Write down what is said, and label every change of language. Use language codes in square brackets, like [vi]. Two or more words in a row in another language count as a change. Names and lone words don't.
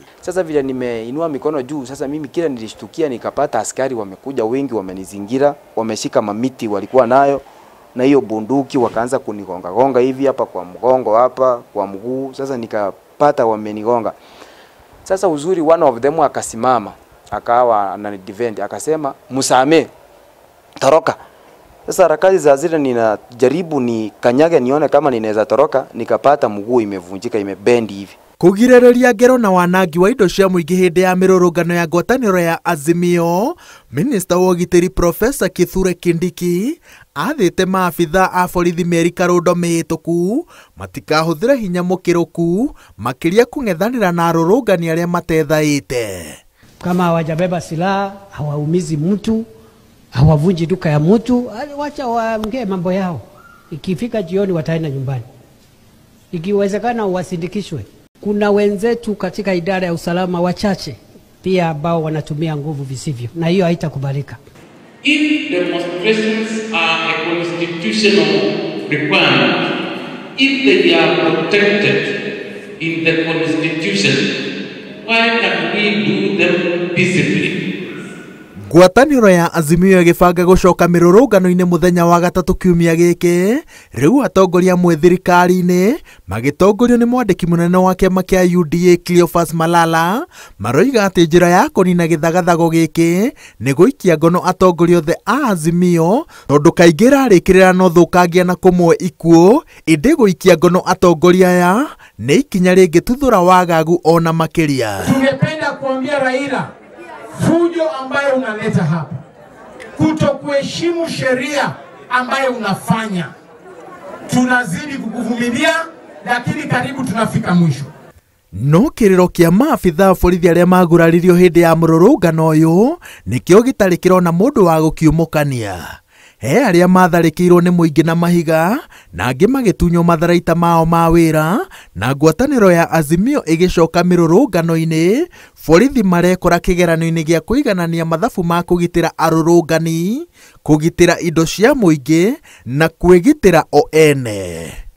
[sw] Sasa vile nimeinua mikono juu, sasa mimi kila nilishtukia nikapata askari wamekuja wengi, wamenizingira, wameshika mamiti walikuwa nayo na hiyo bunduki, wakaanza kunigonga hivi hapa kwa mgongo, hapa kwa mguu. Sasa nikapata wamenigonga. Sasa uzuri [en] one of them [sw] akasimama, akawa ananidefend, akasema msame, toroka. Sasa harakati za zile ninajaribu ni kanyage nione kama ninaweza toroka, nikapata mguu imevunjika, imebendi hivi. [ki] Kũgirĩrĩria ngero na wanangi wa indo cia mũingĩ hĩndĩ ya mĩrũrũngano ya ngwatanĩro ya AZIMIO, Minista wa ũgitĩri Profesa Kithure Kindiki athĩte maabitha a borithi merĩ karũndo mĩhĩtũku matikahũthĩre hinya mũkĩrũku makĩria kũng'ethanĩra na arũrũngani arĩa matethaĩte. [sw] Kama hawajabeba silaha, hawaumizi mtu, hawavunji duka ya mtu, wacha waongee mambo yao. Ikifika jioni wataenda nyumbani. Ikiwezekana wasindikishwe. Kuna wenzetu katika idara ya usalama wachache pia ambao wanatumia nguvu visivyo, na hiyo haitakubalika. [en] If demonstrations are a constitutional requirement, if they are protected in the constitution, why can't we do them peaceably? [ki] Ngwatanĩro ya AZIMIO ĩgĩbanga gũcoka mĩrũrũngano-inĩ mũthenya wa gatatũ kiumia gĩkĩ, rĩu atongoria amwe thirikari-inĩ magĩtongorio nĩ mwandĩki mũnene wa kĩama kĩa UDA Cleophas Malala maroiga atĩ njĩra ya kũnina gĩthagathago gĩkĩ nĩ gũikia ngono atongoria othe a AZIMIO, tondũ kaingĩ rarĩkĩrĩra no thũkangia na kũmwe ikuũ, ĩndĩ gũikia ngono atongoria aya nĩ ikinya rĩngĩtuthũra wagagu ona makĩria. [sw] Tungependa kuambia Raila, fujo ambayo unaleta hapa, kutokuheshimu sheria ambayo unafanya, tunazidi kukuvumilia, lakini karibu tunafika mwisho. [ki] No kĩrĩro kĩa maabitha borithi arĩa maguraririo hĩndĩ ya mũrũrũngano ũyũ nĩkĩo gĩtarĩ kĩrona mũndũ wa gũkiumũkania. He arĩa matharĩkĩirwo nĩ mũingĩ na mahiga na angĩ magĩtunywo matharaita mao ma wĩra, na ngwatanĩro ya AZIMIO ĩgĩcoka mĩrũrũngano-inĩ, borithi marekora kĩgeranio-inĩ gĩa kũiganania mathabu ma kũgitĩra arũrũngani, kũgitĩra indo cia mũingĩ na kwĩgitĩra o ene.